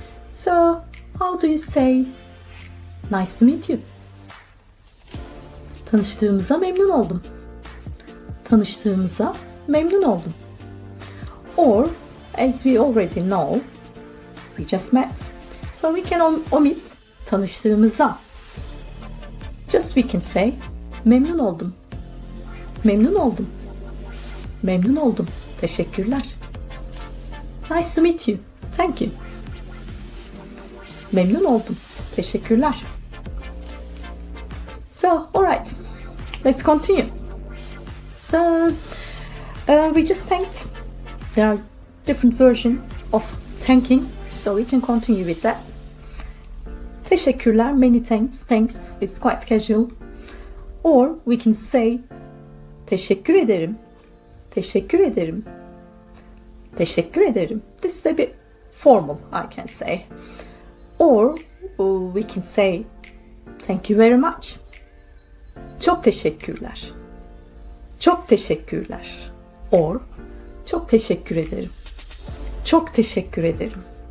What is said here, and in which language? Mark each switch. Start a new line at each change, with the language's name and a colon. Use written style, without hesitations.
English: So, how do you say nice to meet you?
Turkish: Tanıştığımıza memnun oldum. Tanıştığımıza memnun oldum.
English: Or, as we already know, we just met. So we can omit tanıştığımıza. Just we can say
Turkish: memnun oldum. Memnun oldum. Memnun oldum. Teşekkürler.
English: Nice to meet you. Thank you.
Turkish: Memnun oldum. Teşekkürler.
English: So, alright. Let's continue. So, we just thanked. There are different versions of thanking. So we can continue with that. Teşekkürler, many thanks. Thanks is quite casual. Or we can say
Turkish: teşekkür ederim. Teşekkür ederim. Teşekkür ederim.
English: This is a bit formal, I can say. Or we can say thank you very much.
Turkish: Çok teşekkürler. Çok teşekkürler. Or çok teşekkür ederim. Çok teşekkür ederim.